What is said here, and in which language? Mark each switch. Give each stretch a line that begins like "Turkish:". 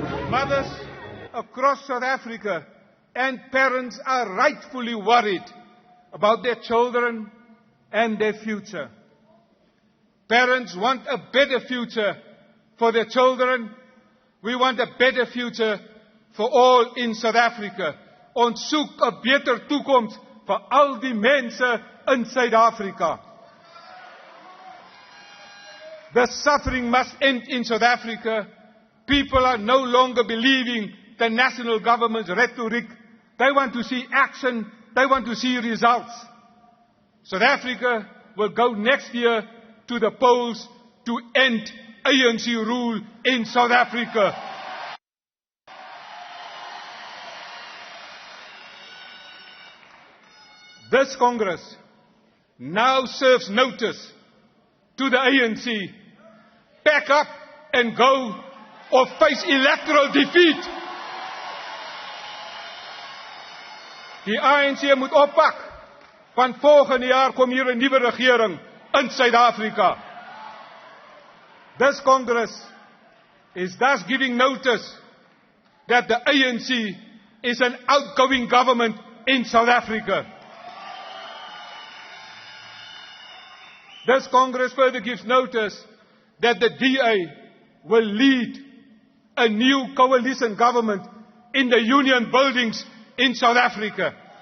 English: Mothers across South Africa and parents are rightfully worried about their children and their future. Parents want a better future for their children. We want a better future for all in South Africa.
Afrikaans: Ons soek 'n beter toekoms vir al die mense in Suid-Afrika.
English: The suffering must end in South Africa. People are no longer believing the national government's rhetoric. They want to see action. They want to see results. South Africa will go next year to the polls to end ANC rule in South Africa. This Congress now serves notice to the ANC. Pack up and go or face electoral defeat.
Afrikaans: Die ANC moet oppak, want volgende jaar kom hier 'n nuwe regering in Suid-Afrika.
English: This Congress is thus giving notice that the ANC is an outgoing government in South Africa. This Congress further gives notice that the DA will lead a new coalition government in the union buildings in South Africa.